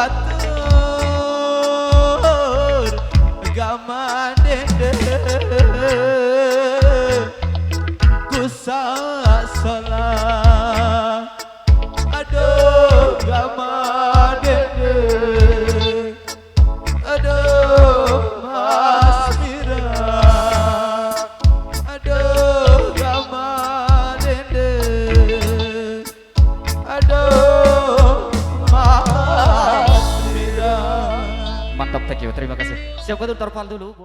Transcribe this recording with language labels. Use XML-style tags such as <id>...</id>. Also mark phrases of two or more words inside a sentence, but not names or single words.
<id>batur gama dende salah aduh gama dede aduh mas mira aduh gama dede aduh mas mira. Mantap,</id> <en>thank you,</en> <id>terima kasih. Siap, Batur Tarpal dulu.</id>